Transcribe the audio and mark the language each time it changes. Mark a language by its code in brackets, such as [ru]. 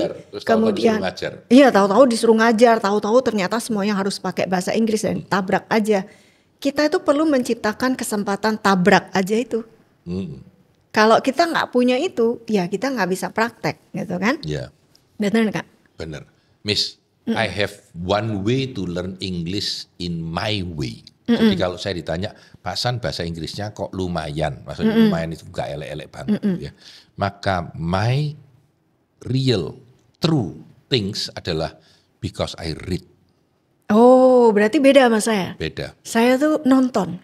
[id] Ngajar, terus tahu-tahu kemudian disuruh ngajar. iya tahu-tahu disuruh ngajar, tahu-tahu ternyata semuanya harus pakai bahasa Inggris dan tabrak aja. Kita itu perlu menciptakan kesempatan tabrak aja itu. Kalau kita nggak punya itu, ya kita nggak bisa praktek, gitu kan? Ya, Benar nggak? benar. [en] Miss, I have one way to learn English in my way. [id] Jadi kalau saya ditanya, Pak San bahasa Inggrisnya kok lumayan, maksudnya lumayan itu nggak elek-elek banget ya. Maka [en] my real true things [id] adalah [en] because I read. [id] Oh, berarti beda sama saya. Beda. Saya tuh nonton.